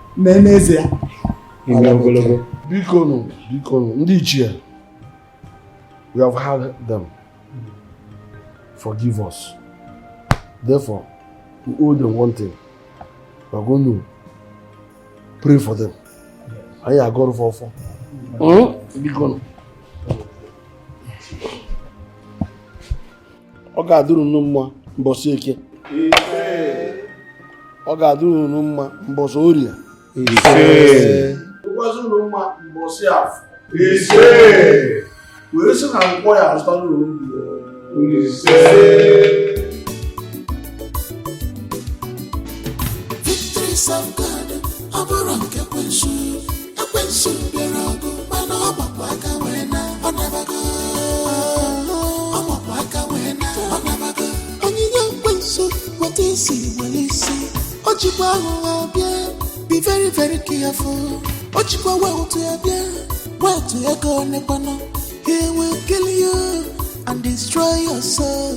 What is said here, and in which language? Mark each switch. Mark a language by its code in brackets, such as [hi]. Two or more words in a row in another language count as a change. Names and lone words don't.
[ig] Bikono, Ndichie. [en] We have had them. Forgive us. Therefore, we owe them one thing. We are going to pray for them. And you are going to fall. [ig] Bikono. Ọ ga-adụrụ unu mma mbọsị eke. Ọ ga-adụrụ unu mma mbọsị orie. Ụkwazị unu mma mbọsị afọ. Were sị na nkwọ ya azụtara unu. [en] Victories of God, [ig] ọ bụrụ nke ekwensu bịara ọgụ mana ọ gbapụ aka wee na ọ nabago. [en] Be very, very careful. Ochikwa well to your go nepano. He will kill you and destroy your soul.